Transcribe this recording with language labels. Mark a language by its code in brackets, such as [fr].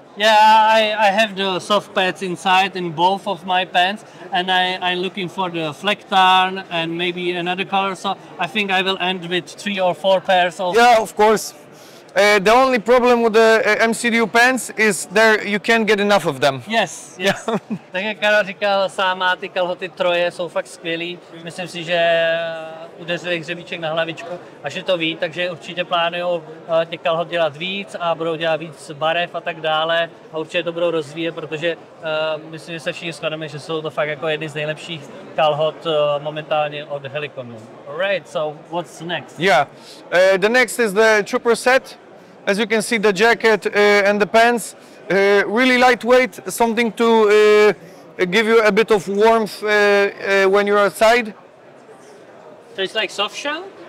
[en] Yeah, I have the soft pads inside in both of my pants, and I'm looking for the fleck tarn and maybe another color. So I think I will end with 3 or 4 pairs of. Yeah, of course. The only problem with the MCDU pants is there you can't get enough of them. Yes. [cs] Tak jak Karel říkal, sáma ty kalhoty troje jsou fakt skvělý. Myslím si, že udeřili hřebíček na hlavičku a že to ví, takže určitě plánují těch kalhot dělat víc a budou dělat víc barev a tak dále a určitě to budou rozvíjet, protože myslím, že se všichni shodneme, že jsou to fakt jako jedny z nejlepších kalhot momentálně od Helikonu. [en] Alright, so what's next? Yeah, the next is the trooper set. As you can see, the jacket and the pants, really lightweight, something to give you a bit of warmth when you're outside. So it's like soft shell?